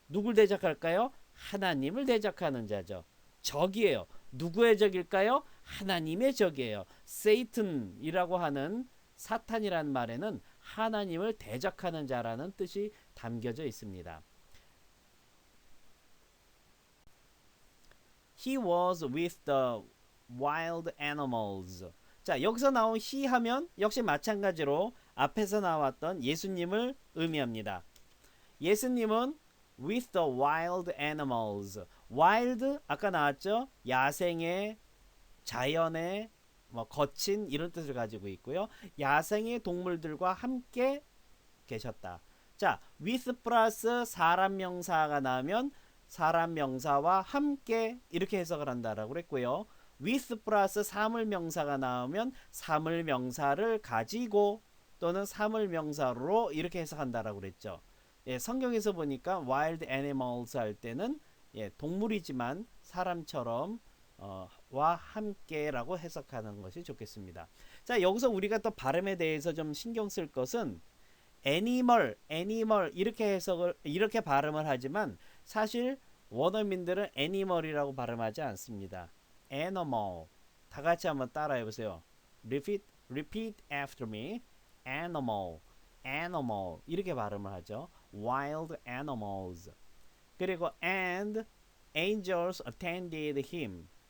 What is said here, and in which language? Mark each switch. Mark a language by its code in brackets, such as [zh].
[ko] 누굴 대적할까요? 하나님을 대적하는 자죠. 적이에요. 누구의 적일까요? 하나님의 적이에요. Satan이라고 하는 사탄이라는 말에는 하나님을 대적하는 자라는 뜻이 담겨져 있습니다. [en] He was with the wild animals. [ko] 자, 여기서 나온 he 하면 역시 마찬가지로 앞에서 나왔던 예수님을 의미합니다. 예수님은 [en] with the wild animals. [ko] wild 아까 나왔죠? 야생의, 자연의, 거친 이런 뜻을 가지고 있고요. 야생의 동물들과 함께 계셨다. 자, with 플러스 사람 명사가 나오면 사람 명사와 함께 이렇게 해석을 한다라고 그랬고요. with 플러스 사물 명사가 나오면 사물 명사를 가지고 또는 사물 명사로 이렇게 해석한다라고 그랬죠. 예, 성경에서 보니까 wild animals 할 때는 동물이지만 사람처럼 와 함께라고 해석하는 것이 좋겠습니다. 자, 여기서 우리가 또 발음에 대해서 좀 신경 쓸 것은 animal 이렇게 발음을 하지만 사실 원어민들은 animal이라고 발음하지 않습니다. [en] animal. [ko] 다 같이 한번 따라해 보세요. [en] repeat after me. [ko] animal 이렇게 발음을 하죠. [en] wild animals. [ko] 그리고 [en] and angels attended him.